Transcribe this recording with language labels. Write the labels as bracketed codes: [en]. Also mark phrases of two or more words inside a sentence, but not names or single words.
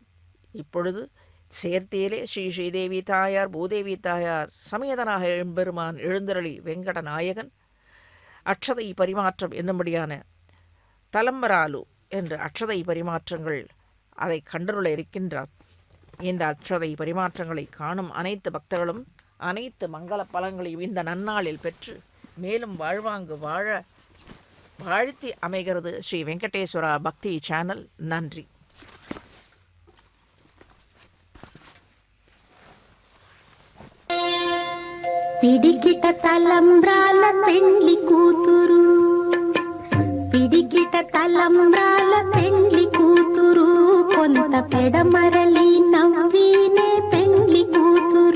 [ta] இப்பொழுது சேர்த்தியிலே ஸ்ரீதேவி தாயார் பூதேவி தாயார் சமேதனாக எம்பெருமான் எழுந்தருளி வெங்கட நாயகன் அட்சதை பரிமாற்றம் என்னும்படியான தலம்பராலு என்ற அட்சதை பரிமாற்றங்கள் அதை கண்டருள இருக்கின்றார். இந்த அட்சதை பரிமாற்றங்களை காணும் அனைத்து பக்தர்களும் அனைத்து மங்கள பலன்களையும் இந்த நன்னாளில் பெற்று மேலும் வாழ்வாங்கு வாழ்த்தி அமைகிறது ஸ்ரீ வெங்கடேஸ்வரா பக்தி சேனல். நன்றி. [te] పిడికిట తలంబ్రాల పెండ్లి కూతురు, పిడికిట తలంబ్రాల పెండ్లి కూతురు, కొంత పెడమరలి నవ్వినే పెండ్లి కూతురు.